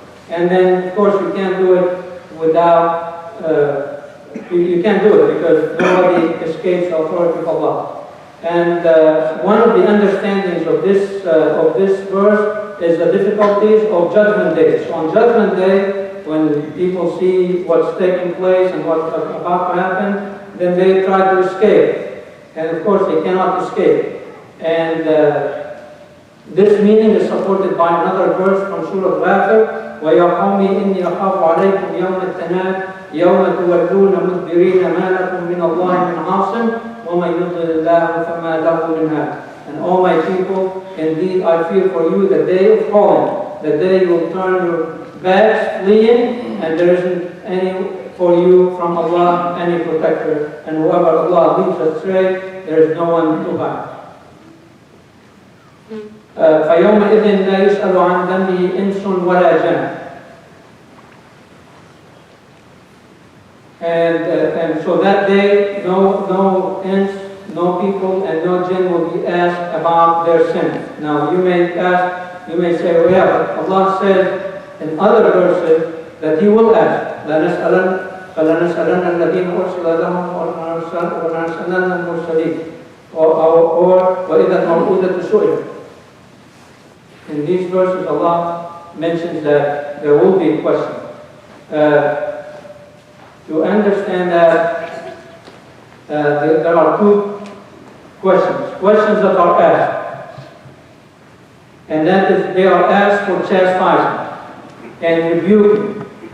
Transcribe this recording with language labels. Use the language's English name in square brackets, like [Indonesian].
[English] And then of course you can't do it without you can't do it because nobody escapes the authority of Allah. And one of the understandings of this verse is the difficulties of Judgment Day. So on Judgment Day, when people see what's taking place and what's about to happen, then they try to escape. And of course, they cannot escape. And this meaning is supported by another verse from Surah Ghafir, [Arabic] وَيَا قَوْمِ إِنِّي أَخَافُ عَلَيْكُمْ يَوْمَ التَّنَادِ يَوْمَ تُوَلُّونَ مُدْبِرِينَ مَا لَكُمْ مِنَ اللَّهِ مِنْ عَاصِمٍ وَمَن يُضْلِلِ اللَّهُ فَمَا لَهُ مِنْ هَادٍ. [English] And all my people, indeed I fear for you the day of calling, the day you will turn your backs fleeing, and there isn't any for you from Allah, any protector. And whoever Allah leads astray, there is no one to guide. [Arabic] فَيَوْمَئِذٍ لَا يُسْأَلُ عَنْ ذَنبِهِ إِنسٌ وَلَا جَانٌ. [English] And so that day, no ins, no people, and no jinn will be asked about their sins. Now you may say, well, yeah, but Allah says in other verses that He will ask. [Arabic] فَلَنَسْأَلَنَّ الَّذِينَ أُرْسِلَ لَهُمْ وَلَنَسْأَلَنَّ الْمُرْسَلِينَ. [English] Or [Arabic] وَإِذَا الْمَوْءُودَةُ سُئِلَتْ. [English] In these verses, Allah mentions that there will be questions. To understand that there are two questions that are asked, and that is they are asked for chastisement and rebuking.